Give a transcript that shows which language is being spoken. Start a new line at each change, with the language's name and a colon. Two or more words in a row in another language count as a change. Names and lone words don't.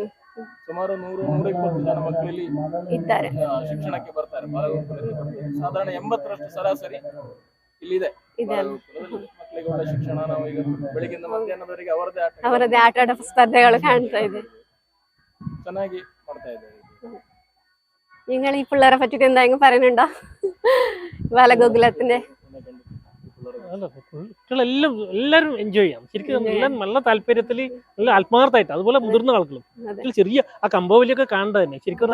Kannada: ಇದೆ. ಸುಮಾರು 100-120 ಜನ ಮಕ್ಕಳು ಇಲ್ಲಿ ಇದ್ದಾರೆ. ಶಿಕ್ಷಣಕ್ಕೆ ಬರ್ತಾರೆ. ಬಾಲಗೋಕುಲಕ್ಕೆ ಬರ್ತಾರೆ. ಸಾಧಾರಣ 80ರಷ್ಟು ಸರಾಸರಿ ಇಲ್ಲಿದೆ. ಬಾಲಗೋಕುಲದಲ್ಲಿ ಮಕ್ಕಳಿಗೆ ಒಳ್ಳೆ ಶಿಕ್ಷಣ. ನಾವು ಈಗ ಬೆಳಿಗ್ಗಿಂದ ಮಧ್ಯಾಹ್ನದವರೆಗೆ ಅವರದೇ ಆಟ ಆಡೋ ಸ್ಪರ್ಧೆಗಳು ಕಾಣ್ತಾ ಇದೆ. ಚೆನ್ನಾಗಿ ಮಾಡ್ತಾ ಇದ್ದಾರೆ.
Malayalam: നിങ്ങൾ ഈ പിള്ളേരെ പറ്റിട്ട് എന്തെങ്കിലും പറയുന്നുണ്ടോ? ബാലഗോകുലത്തിന്റെ അല്ല കുട്ടികളെല്ലാം എല്ലാവരും എൻജോയ് ചെയ്യാം ശരിക്കും. എല്ലാം നല്ല താല്പര്യത്തിൽ നല്ല ആത്മാർത്ഥമായിട്ട്. അതുപോലെ മുതിർന്ന ആളുകളും ചെറിയ ആ കമ്പോവലിയൊക്കെ കാണേണ്ടത് തന്നെ ശരിക്കും.